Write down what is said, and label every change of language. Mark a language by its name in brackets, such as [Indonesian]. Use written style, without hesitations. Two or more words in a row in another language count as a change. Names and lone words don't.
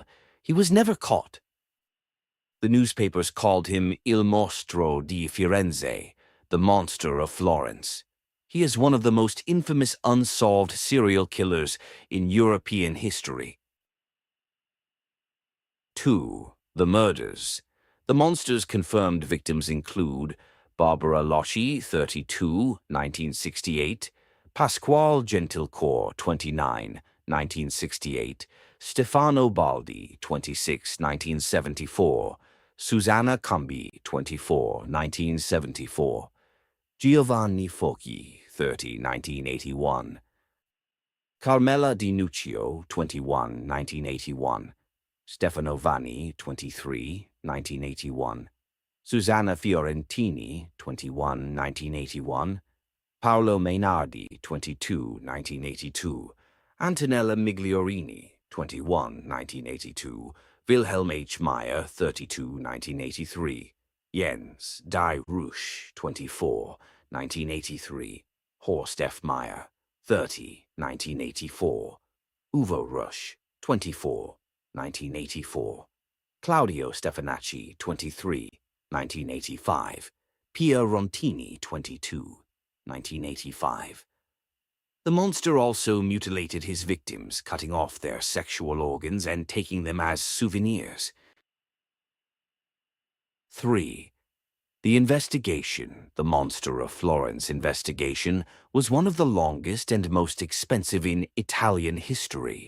[English] He was never caught. The newspapers called him Il Mostro di Firenze, the monster of Florence. He is one of the most infamous unsolved serial killers in European history. 2. The murders. The monster's confirmed victims include Barbara Loschi, 32, 1968, Pasquale Gentilcore, 29, 1968, Stefano Baldi, 26, 1974, Susanna Cambi, 24, 1974, Giovanni Fochi, 30, 1981, Carmela Di Nuccio, 21, 1981, Stefano Vanni, 23, 1981, Susanna Fiorentini, 21, 1981, Paolo Mainardi, 22, 1982, Antonella Migliorini, 21, 1982, Wilhelm H. Meyer, 32, 1983, Jens Die Rusch, 24, 1983, Horst F. Meyer, 30, 1984, Uwe Rusch, 24, 1984, Claudio Stefanacci, 23, 1985, Pia Rontini, 22, 1985. The monster also mutilated his victims, cutting off their sexual organs and taking them as souvenirs. 3. The investigation, the Monster of Florence investigation, was one of the longest and most expensive in Italian history.